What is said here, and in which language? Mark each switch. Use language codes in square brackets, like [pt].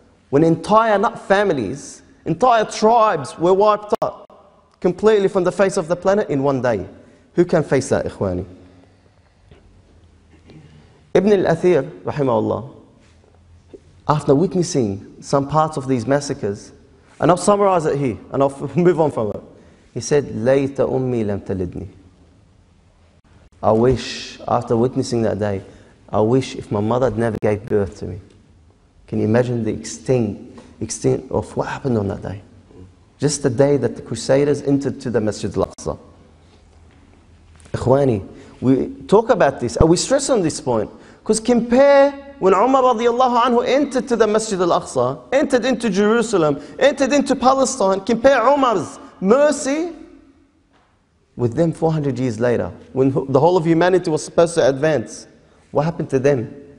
[en] When entire, not families, entire tribes were wiped out completely from the face of the planet in one day. Who can face that, ikhwani? Ibn al-Athir, rahimahullah, after witnessing some parts of these massacres, and I'll summarize it here, and I'll move on from it. He said, [ar] لَيْتَ أُمِّي لَمْ تَلِدْنِي. [en] I wish, after witnessing that day, I wish if my mother never gave birth to me. Can you imagine the extent of what happened on that day? Just the day that the Crusaders entered to the Masjid al-Aqsa. Ikhwani, we talk about this, and we stress on this point, because compare when Umar radiallahu anhu entered to the Masjid al-Aqsa, entered into Jerusalem, entered into Palestine, compare Umar's mercy with them 400 years later, when the whole of humanity was supposed to advance. What happened to them?